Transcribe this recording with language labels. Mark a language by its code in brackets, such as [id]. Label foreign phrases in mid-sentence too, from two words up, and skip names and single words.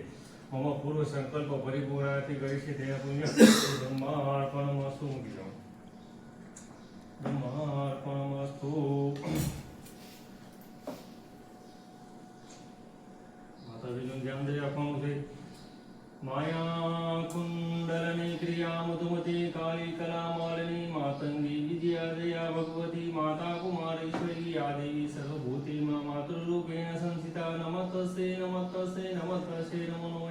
[gu] મમ પૂર્વ સંકલ્પ પરિપૂર્ણાથી કરી છે તેના પુણ્ય બ્રહ્માર્પણમસ્તુ. મૂકી જાઓ. બ્રહ્માર્પણમસ્તુ. માતાજીનું ધ્યાન દઈ આપવાનું છે. [sa] माया कुंडलनी क्रिया मधुमती काली कला मालिनी मातंगी विद्या दया भगवती माता कुमारेश्वरी या देवी सर्वभूति मातृरूपेण संस्थिता नमस्ते नमस्ते नमस्ते नमो नमः.